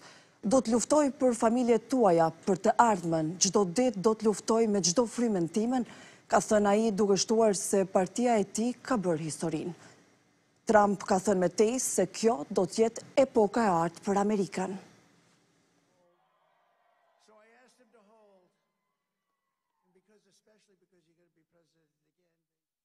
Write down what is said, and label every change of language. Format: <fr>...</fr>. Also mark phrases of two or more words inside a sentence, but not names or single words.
<sq>Do të luftoj për familjet tuaja, për të ardhmen, çdo ditë do të luftoj me çdo frymën timen, ka thënë ai duke shtuar se partia e tij ka bërë historinë. Trump ka thënë me tej se kjo do të jetë epoka e artë për Amerikën.</sq> <en>Especially because you're going to be president again.</en>